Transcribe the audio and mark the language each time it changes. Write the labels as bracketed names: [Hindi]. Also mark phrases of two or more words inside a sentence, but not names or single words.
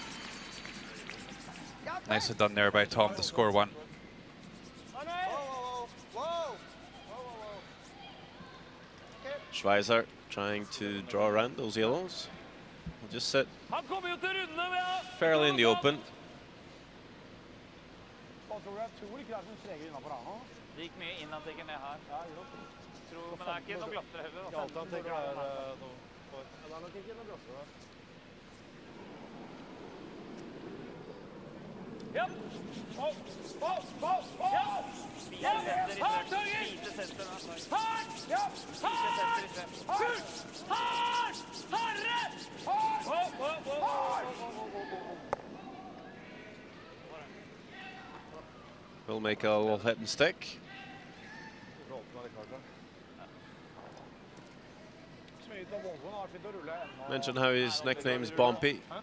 [English] Nicely done there by Tom to score 1. Schweizer trying to draw around those yellows. We'll just sit fairly in the open. [Norwegian] Det gikk mye inn, han tenker ned her. Ja, men det ikke noe glattere heller. Ja, han tenker det er nok ikke noe glattere. Ja. Opp. Ja. Spise senter i front. Spise senter. Hardt! Ja. Hardt! Hardt! Harre! [English] We'll make a little hit and stick. Mention how his nickname is Bumpy.